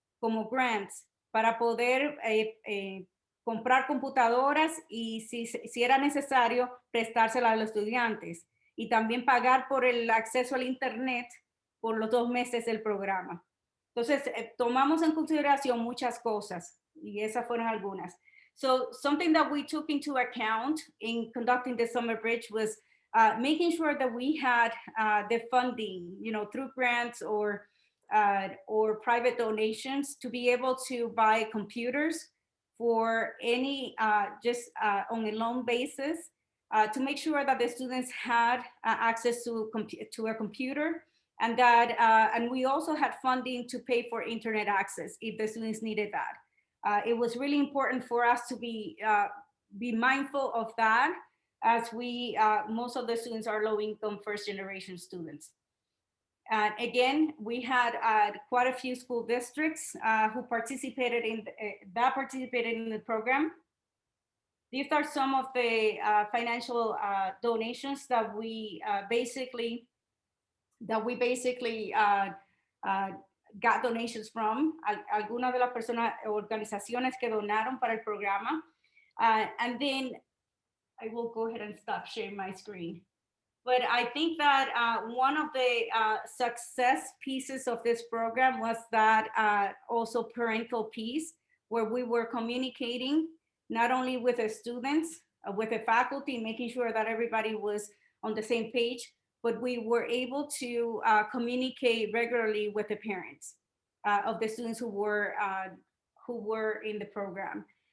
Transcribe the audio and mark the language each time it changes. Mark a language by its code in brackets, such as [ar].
[es] como grants para poder comprar computadoras y si era necesario prestárselas a los estudiantes y también pagar por el acceso al internet por los 2 meses del programa. Entonces, tomamos en consideración muchas cosas y esas fueron algunas. [en] So something that we took into account in conducting the summer bridge was making sure that we had the funding, you know, through grants or private donations to be able to buy computers for any, just on a loan basis, to make sure that the students had access to a computer, and that, and we also had funding to pay for internet access if the students needed that. It was really important for us to be mindful of that, as we, most of the students are low-income first-generation students. Again, we had quite a few school districts who participated in the program. These are some of the financial donations that we basically got donations from. [es] Algunas de las personas, organizaciones que donaron para el programa. [en] And then I will go ahead and stop sharing my screen. But I think that one of the success pieces of this program was that also parental piece, where we were communicating not only with the students, with the faculty, making sure that everybody was on the same page, but we were able to communicate regularly with the parents of the students who were in the program.